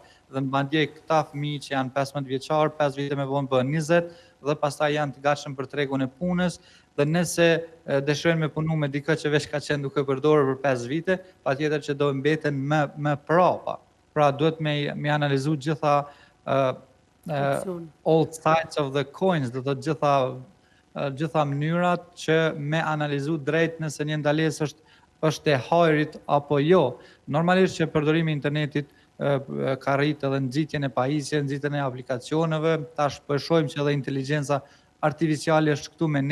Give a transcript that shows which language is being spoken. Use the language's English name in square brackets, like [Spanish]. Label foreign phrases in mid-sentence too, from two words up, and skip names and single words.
[Albanian] Dhe madje këta fëmijë që janë 15 vjeçar, 5 vite me vonë bëhen 20 dhe pastaj janë të gatshëm për tregun e punës, dhe nëse dëshirojnë me punu me dikë që veç ka qenë duke përdorur për 5 vite, patjetër që do mbeten më prapa. Pra duhet me analizu gjitha [English] all sides of the coins, [Albanian] do të gjitha mënyrat që me analizu drejt nëse një ndalesë është e hajrit apo jo. Normalisht që përdorimi i internetit ka rritë edhe nxitjen e pajisjes, nxitjen e aplikacioneve, tash po e shohim që edhe inteligjenca artificiale është këtu me